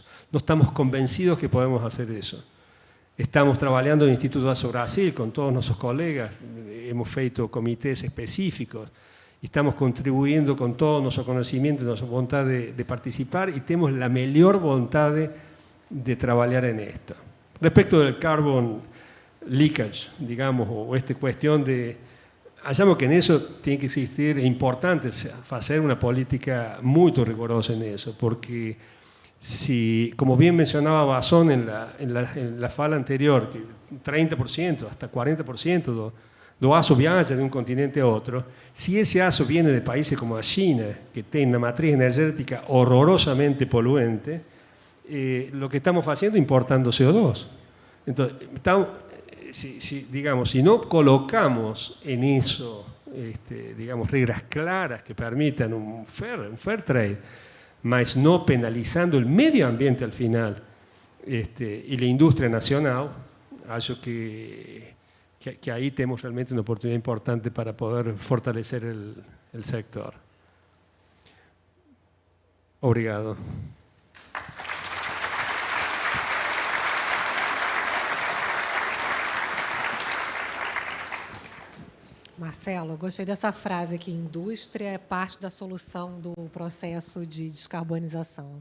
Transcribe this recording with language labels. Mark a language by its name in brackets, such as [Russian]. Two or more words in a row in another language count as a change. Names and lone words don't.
[Spanish] No estamos convencidos que podemos hacer eso. Estamos trabajando en el Instituto de Aço Brasil con todos nuestros colegas, hemos hecho comités específicos, estamos contribuyendo con todo nuestro conocimiento, nuestra voluntad de participar y tenemos la mejor voluntad de trabajar en esto. Respecto del [English] carbon leakage, [Spanish] digamos, o esta cuestión de... Hallamos que en eso tiene que existir, es importante hacer una política muy rigurosa en eso, porque si, como bien mencionaba Basón en la fala anterior, que 30%, hasta 40% [Portuguese] do aço [Spanish] viaja de un continente a otro, si ese aço viene de países como China, que tiene una matriz energética horrorosamente poluente, lo que estamos haciendo es importando CO2. Entonces, si no colocamos en eso reglas claras que permitan un [English] fair trade, [Spanish] mas no penalizando el medio ambiente al final y la industria nacional, [Portuguese] acho que [Spanish] ahí tenemos realmente una oportunidad importante para poder fortalecer el sector. [Portuguese] Obrigado. Marcelo, gostei dessa frase aqui, indústria é parte da solução do processo de descarbonização.